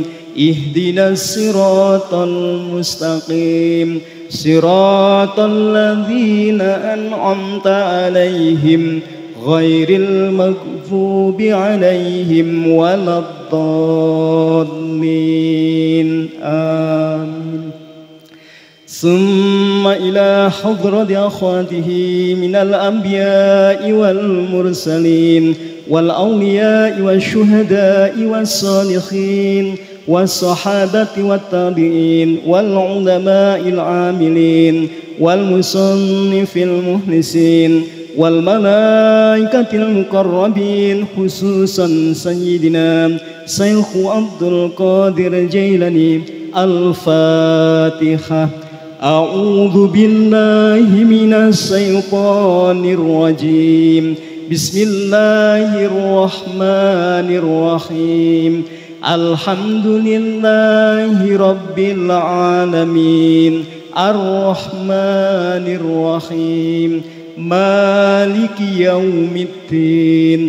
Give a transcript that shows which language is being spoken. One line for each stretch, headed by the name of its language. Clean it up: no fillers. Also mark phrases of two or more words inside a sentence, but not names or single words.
Arabic: اهدنا الصراط المستقيم. صراط الذين أنعمت عليهم غير المغضوب عليهم ولا الضالين. Amin. ثم إلى حضرة إخوانه من الأنبياء والمرسلين والأولياء والشهداء والصالحين والصحابة والتابعين والعلماء العاملين والمصنفين المخلصين والملائكة المقربين خصوصا سيدنا شيخ عبد القادر الجيلاني. Al-Fatihah. أعوذ بالله من الشيطان الرجيم. بسم الله الرحمن الرحيم. الحمد لله رب العالمين. الرحمن الرحيم. مالك يوم الدين.